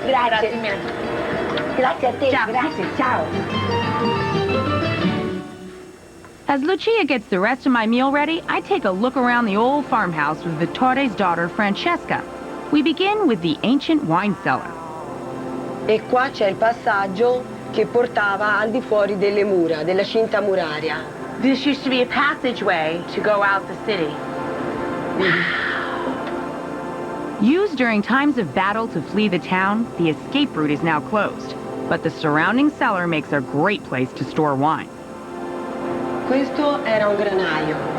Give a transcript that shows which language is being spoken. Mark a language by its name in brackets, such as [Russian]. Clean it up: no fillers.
[Italian] Grazie mille. Grazie a te, Ciao. grazie, ciao. [English] As Lucia gets the rest of my meal ready, I take a look around the old farmhouse with Vittore's daughter, Francesca. We begin with the ancient wine cellar. [Italian] E qua c'è il passaggio che portava al di fuori delle mura, della cinta muraria. [English] This used to be a passageway to go out the city. Used during times of battle to flee the town, the escape route is now closed. But the surrounding cellar makes a great place to store wine. [Italian] Questo era un granaio.